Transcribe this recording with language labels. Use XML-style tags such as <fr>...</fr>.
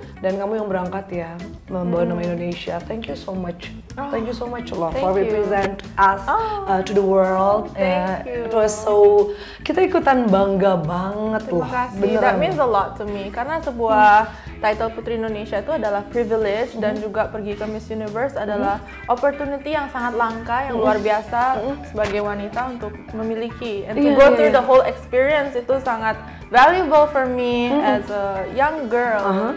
<id>Dan kamu yang berangkat ya, membawa nama Indonesia.</id> <en>Thank you so much. Thank you so much</en> <id>loh</id> <en>for represent us to the world. Thank you. It was so,</en> <id>kita ikutan bangga banget loh. Terima kasih. Beneran.</id> <en>That means a lot to me.</en> <id>Karena sebuah title Putri Indonesia itu adalah privilege dan juga pergi ke Miss Universe adalah opportunity yang sangat langka, yang luar biasa sebagai wanita untuk memiliki.</id> <en>And to go through the whole experience</en> <id>itu sangat</id> <en>valuable for me as a young girl.</en>